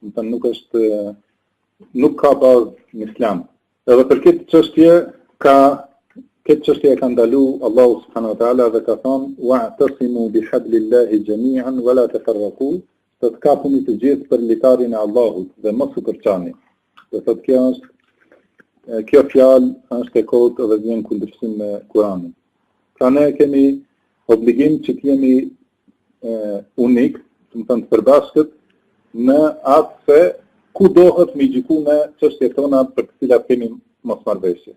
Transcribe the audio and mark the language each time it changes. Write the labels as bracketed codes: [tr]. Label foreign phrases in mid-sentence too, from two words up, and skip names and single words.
[sq] Nuk ka bazë në islam. Edhe për këtë çështje ka ndalu Allahu [ar] سبحانه وتعالى [sq] dhe ka thonë [ar] واعتصموا بحبل الله جميعا ولا تفرقوا, [sq] të kapuni të gjithë për litarin e Allahut dhe mos u përçani. Do thotë kjo fjalë është e kotë dhe vjen kundërshtim me Kur'anin. Pra ne kemi obligim që të jemi unik, do të thënë të përbashkët në atë se ku dohet me gjyku me çështjet tona për të cilat kemi mosmarrëveshje.